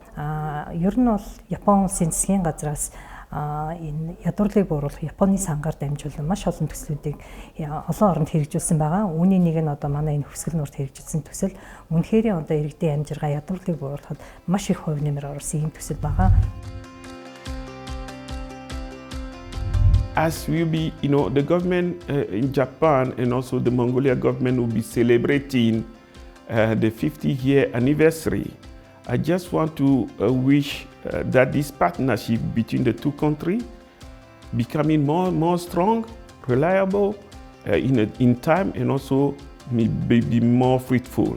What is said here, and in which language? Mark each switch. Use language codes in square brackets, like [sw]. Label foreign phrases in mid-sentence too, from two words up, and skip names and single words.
[mn] Ер нь бол Япон улсын засгийн газраас энэ ядуурлыг бууруулах Японы сангаар дамжуулан маш олон төслүүдийг олон оронд хэрэгжүүлсэн байгаа. Үүний нэг нь одоо манай энэ хөвсгөл нуурт хэрэгжүүлсэн төсөл. Үнэхээр одоо иргэдийн амжиргаа ядуурлыг бууруулахад маш их хувь нэмэр оруулсан ийм төсөл байгаа. [en] As will be, the government in Japan and also the Mongolia government will be celebrating the 50-year anniversary. I just want to wish that this partnership between the two countries becoming more strong, reliable in time, and also be more fruitful.